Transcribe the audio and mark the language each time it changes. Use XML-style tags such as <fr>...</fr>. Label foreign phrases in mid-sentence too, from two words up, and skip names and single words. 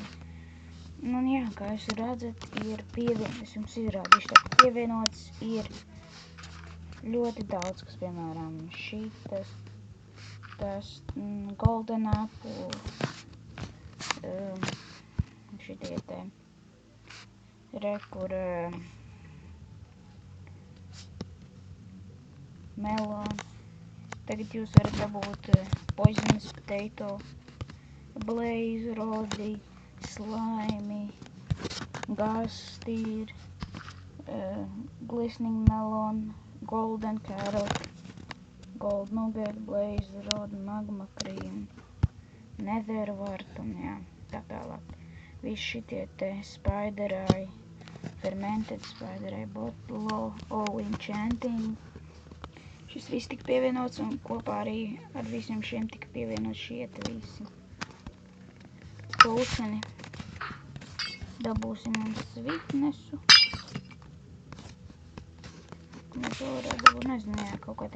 <lv>Nu jā, kā jūs redzat, ir pievienots, es jums izrādīšu, tā pievienots ir ļoti daudz, kas piemēram šitas, tas</lv> <en>golden apple,</en> <lv>šitie te rekur melon. Tagad jūs varat dabūt</lv> <en>poisonous potato, blaze rodi, slimy, gastīr, glistening melon, golden carrot, gold nugget, blaze rod, magma cream, nether wart</en> <lv>un jā, tā tālāk. Visi šitie te</lv> <en>spider eye, fermented spider eye, bottle, all enchanting.</en> <lv>Šis viss tika pievienots un kopā arī ar visiem šiem tika pievienots šie te visi potioni. Dabūsim mums sweetnessu. Mēs vēl varētu dabūt, nezinu, jā, kaut kā tā.</lv>